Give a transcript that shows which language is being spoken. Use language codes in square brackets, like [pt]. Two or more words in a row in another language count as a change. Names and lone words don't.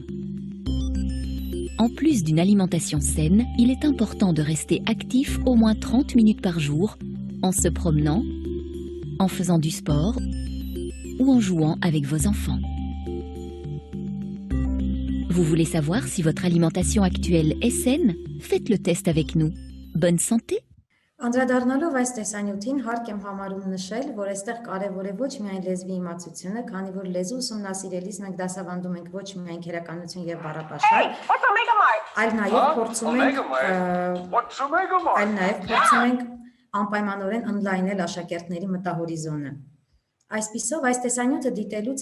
[fr] En plus d'une alimentation saine, il est important de rester actif au moins 30 minutes par jour en se promenant, en faisant du sport ou en jouant avec vos enfants. Vous voulez savoir si votre alimentation actuelle est saine? Faites le test avec nous. Bonne santé! [hy] Անդրադառնալով այս տեսանյութին հարկ եմ համարում նշել, որ այստեղ կարևոր է ոչ միայն լեզվի իմացությունը, քանի որ լեզու ուսումնասիրելիս մենք դասավանդում ենք ոչ միայն քերականություն եւ բառապաշար, այլ նաեւ փորձում ենք անպայմանորեն ընդլայնել աշակերտների մտահորիզոնը։ Այսպիսով, այս տեսանյութը դիտելուց